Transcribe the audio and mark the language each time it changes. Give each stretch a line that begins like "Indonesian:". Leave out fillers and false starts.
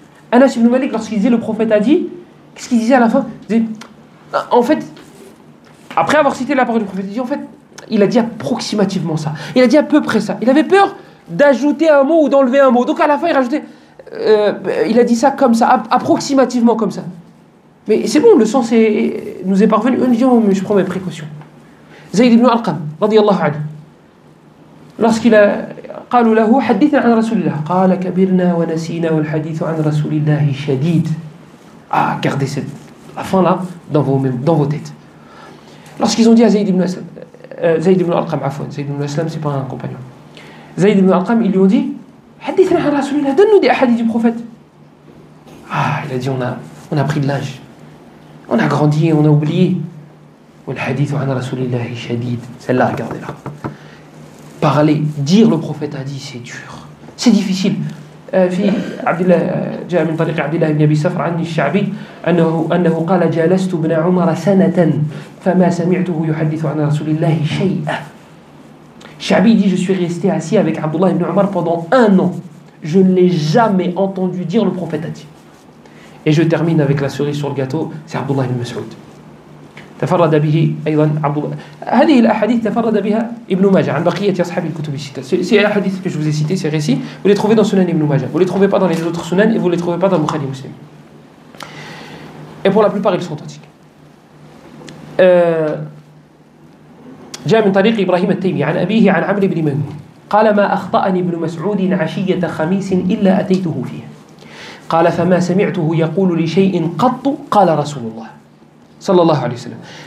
French: Anas ibn Malik, lorsqu'il disait le prophète a dit, qu'est-ce qu'il disait à la fin? Il disait, en fait, après avoir cité la parole du prophète, il dit en fait, il a dit approximativement ça. Il a dit à peu près ça. Il avait peur d'ajouter un mot ou d'enlever un mot. Donc à la fin, il rajoutait, il a dit ça comme ça, approximativement comme ça. Mais c'est bon, le sens nous est parvenu. On dit, oh, mais je prends mes précautions. Zayd ibn Arqam, radiyallahu anhu, lorsqu'il a
Arabic: قالوا له حدثنا عن رسول الله قال كبرنا ونسينا والحديث عن رسول الله شديد.
French: Ah, gardez la fin là dans vos têtes. Lorsqu'ils ont dit à Zayd ibn Arqam, Zayd ibn Aslam c'est pas un compagnon. Zayd ibn Arqam, ils lui ont dit
Arabic: حدثنا عن رسول الله,
French: donne-nous des hadiths du prophète. Ah, il a dit on a pris de l'âge, on a grandi, on a oublié.
Arabic: والحديث عن رسول الله شديد.
French: Celle-là, regardez-la. Parler, dire le prophète a dit, c'est dur, c'est difficile.
Arabic: في عبد الله جاء من طريق عبد الله بن ابي سفر عن الشعبي انه قال جالست ابن عمر سنة فما سمعته يحدث عن رسول الله شيئا.
French: Shabi dit je suis resté assis avec Abdullah ibn Umar pendant 1 an. Je ne l'ai jamais entendu dire le prophète a dit. Et je termine avec la cerise sur le gâteau, c'est Abdullah ibn Mas'ud.
Arabic: تفرد به أيضا هذه الأحاديث تفرد بها ابن ماجه عن بقية أصحاب الكتب الستة.
French: C'est les hadiths que je vous ai cités, ces récits, vous les trouvez dans Sunan ibn Majah. Vous les trouvez pas dans les autres Sunan et vous les trouvez pas dans Bukhari Muslim. Et pour la plupart, ils sont authentiques.
Arabic: جاء من طريق إبراهيم التيمي عن أبيه عن عمرو بن ميمون قال ما أخطأني ابن مسعود عشية خميس إلا أتيته فيه قال فما سمعته يقول لشيء قط قال رسول الله صلى الله عليه وسلم